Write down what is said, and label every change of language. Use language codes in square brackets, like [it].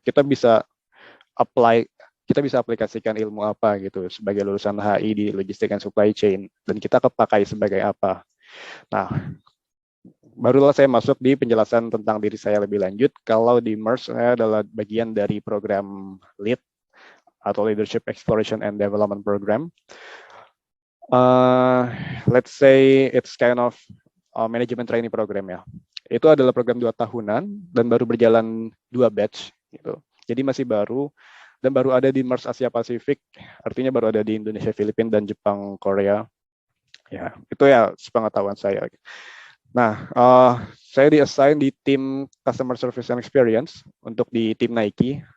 [id] Kita bisa aplikasikan ilmu apa gitu sebagai lulusan HI di logistik and supply chain, dan kita kepakai sebagai apa. Nah, barulah saya masuk di penjelasan tentang diri saya lebih lanjut. Kalau di MERS, saya adalah bagian dari program LEAD atau Leadership Exploration and Development Program. [en] Let's say it's kind of management training program ya. [id] Itu adalah program 2 tahunan dan baru berjalan 2 batch gitu. Jadi masih baru dan baru ada di MERS Asia Pasifik, artinya baru ada di Indonesia, Filipina, dan Jepang, Korea. Ya, itu ya sepengetahuan saya. Nah, saya di-assign di tim Customer Service and Experience untuk di tim Nike.